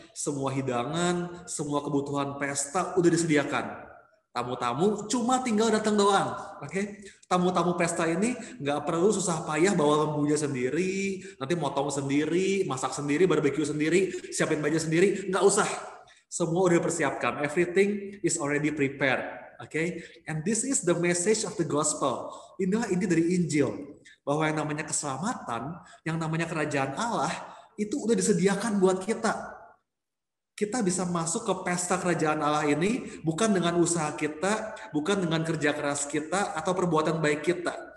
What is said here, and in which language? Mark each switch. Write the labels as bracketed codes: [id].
[id] Semua hidangan, semua kebutuhan pesta udah disediakan. Tamu-tamu cuma tinggal datang doang, oke? Tamu-tamu pesta ini nggak perlu susah payah bawa lembunya sendiri, nanti motong sendiri, masak sendiri, barbeque sendiri, siapin baju sendiri, nggak usah. Semua udah dipersiapkan. [en] Everything is already prepared, oke? And this is the message of the gospel. [id] Inilah inti dari Injil, bahwa yang namanya keselamatan, yang namanya kerajaan Allah itu udah disediakan buat kita. Kita bisa masuk ke pesta kerajaan Allah ini bukan dengan usaha kita, bukan dengan kerja keras kita, atau perbuatan baik kita.